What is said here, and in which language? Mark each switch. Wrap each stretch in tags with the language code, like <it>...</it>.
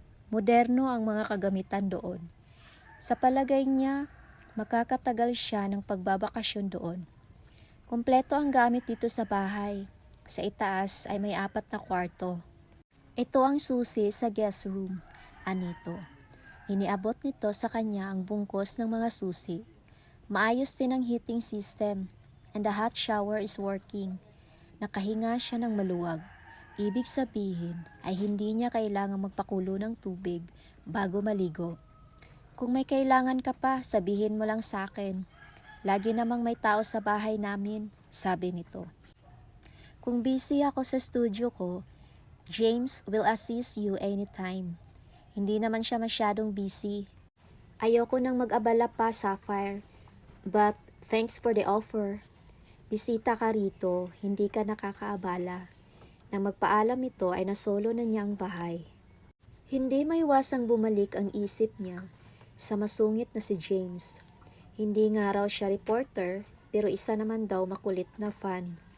<tl>Moderno ang mga kagamitan doon. Sa palagay niya, makakatagal siya ng pagbabakasyon doon. Kompleto ang gamit dito sa bahay. Sa itaas ay may 4 na kwarto. Ito ang susi sa guest room, Anito. Iniabot nito sa kanya ang bungkos ng mga susi. Maayos din ang heating system</tl> <en>and the hot shower is working.</en> <tl>Nakahinga siya ng maluwag. Ibig sabihin ay hindi niya kailangang magpakulo ng tubig bago maligo. Kung may kailangan ka pa, sabihin mo lang sa akin. Lagi namang may tao sa bahay namin, sabi nito. Kung busy ako sa studio ko, James</tl> <en>will assist you anytime.</en> <tl>Hindi naman siya masyadong busy. Ayoko nang mag-abala pa, Sapphire.</tl> <en>But thanks for the offer.</en> <tl>Bisita ka rito, hindi ka nakakaabala. Nang magpaalam ito ay nasolo na niya ang bahay. Hindi maiwasang bumalik ang isip niya sa masungit na si James. Hindi nga raw siya reporter, pero isa naman daw makulit na fan.</tl>